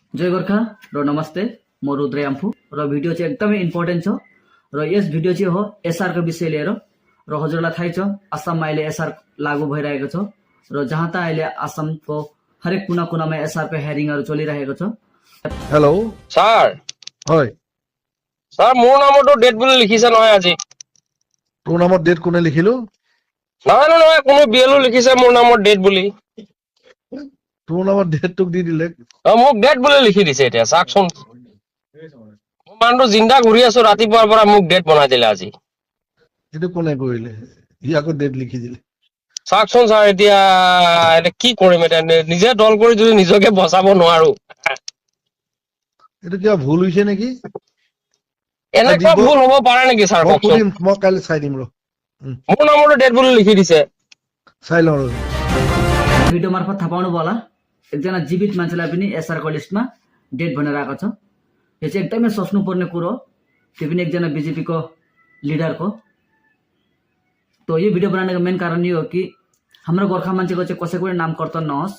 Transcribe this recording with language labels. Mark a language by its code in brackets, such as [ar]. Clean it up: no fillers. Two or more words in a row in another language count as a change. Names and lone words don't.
[ne] जय गोर्खा र नमस्ते म रुद्र याम्फू र भिडियो चाहिँ एकदमै इम्पोर्टेन्ट छ र यस भिडियो चाहिँ हो एसआर को विषय लिएर र हजुरलाई थाहै छ आसाममा अहिले एसआर लागू भइरहेको छ र जहाँ तहाँ अहिले आसामको हरेक कुना कुनामा एसआर को हेरिङहरु चलिरहेको छ। [as] हेलो স্যার হয় স্যার মোৰ নামতো ডেট বুলি লিখিছে নহয় আজি। তোৰ নামত ডেট কোনে লিখিলো? নহয় নহয় কোনো বিএলও লিখিছে মোৰ নামত ডেট বুলি। তোৰ নামত ডেট তোক দি দিলে। মোক ডেট বুলি লিখি দিছে এতিয়া চাকচোন। মই মানুহটো জিন্দা ঘূৰি আছো ৰাতিপুৱাৰ পৰা মোক ডেট বনাই দিলে আজি। এইটো কোনে কৰিলে? ই আকৌ ডেট লিখি দিলে। চাকচোন স্যার এতিয়া এটা কি কৰিম এতিয়া নিজে দল কৰি যদি নিজকে বচাব নোৱাৰো। এইটো কিবা ভুল হৈছে নেকি? এনেকুৱা ভুল হ'ব পাৰে নেকি স্যার কওকচোন? মই কালি চাই দিম ৰ। মোৰ নামতো ডেট বুলি লিখি दिसे। চাই লও ৰ। [ne] भिडियो मार्फत थाहा पाउनु भयो होला एकजना जीवित मान्छेलाई पनि एसआर को लिस्टमा डेट भनेर आएको छ। यो चाहिँ एकदमै सोच्नु पर्ने कुरो हो, त्यो पनि एकजना बीजेपी को लिडर को। तो यो भिडियो बनाउनको मेन कारण यो हो कि हाम्रो गोर्खा मान्छेको चाहिँ कसैको पनि नाम कर्तन नहोस्।